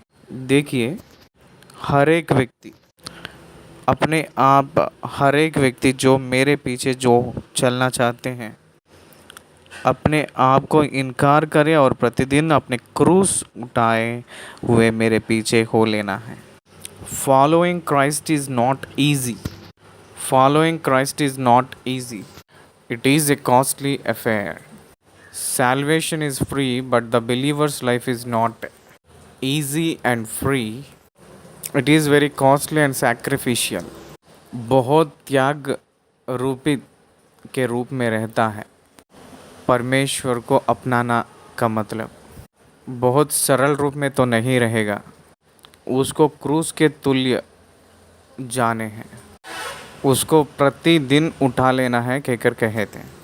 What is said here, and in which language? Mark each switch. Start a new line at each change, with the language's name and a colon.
Hindi: देखिए, हर एक व्यक्ति अपने आप, हर एक व्यक्ति जो मेरे पीछे जो चलना चाहते हैं, अपने आप को इनकार करे और प्रतिदिन अपने क्रूस उठाए हुए मेरे पीछे हो लेना है।
English: Following Christ is not easy. Following Christ is not easy. It is a costly affair. Salvation is free, but the believer's life is not easy and free. It is very costly and sacrificial.
Hindi: बहुत त्याग रूपी के रूप में रहता है। परमेश्वर को अपनाना का मतलब बहुत सरल रूप में तो नहीं रहेगा, उसको क्रूस के तुल्य जाने हैं, उसको प्रतिदिन उठा लेना है कहकर कहे थे।